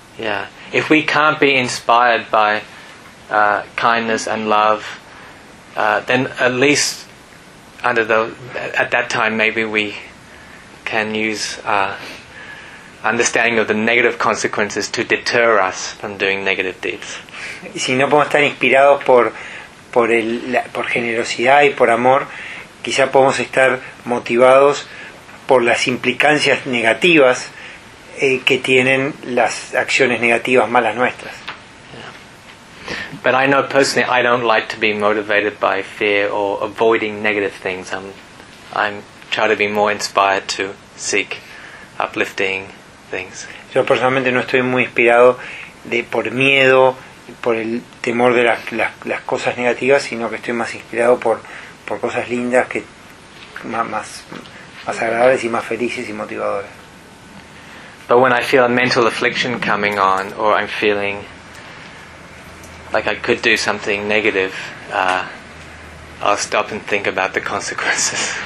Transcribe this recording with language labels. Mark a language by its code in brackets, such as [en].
[en] Yeah. If we can't be inspired by kindness and love, then at least under the at that time maybe we can use understanding of the negative consequences to deter us from doing negative deeds. [es] Si no podemos estar inspirados por generosidad y por amor, quizá podemos estar motivados por las implicancias negativas que tienen las acciones negativas malas nuestras. [en] But I know personally I don't like to be motivated by fear or avoiding negative things. I'm trying to be more inspired to seek uplifting things. [es] Yo personalmente no estoy muy inspirado por miedo, por el temor de las cosas negativas, sino que estoy más inspirado por cosas lindas que más agradables y más felices y motivadoras. [en] But when I feel a mental affliction coming on or I'm feeling like I could do something negative, I'll stop and think about the consequences.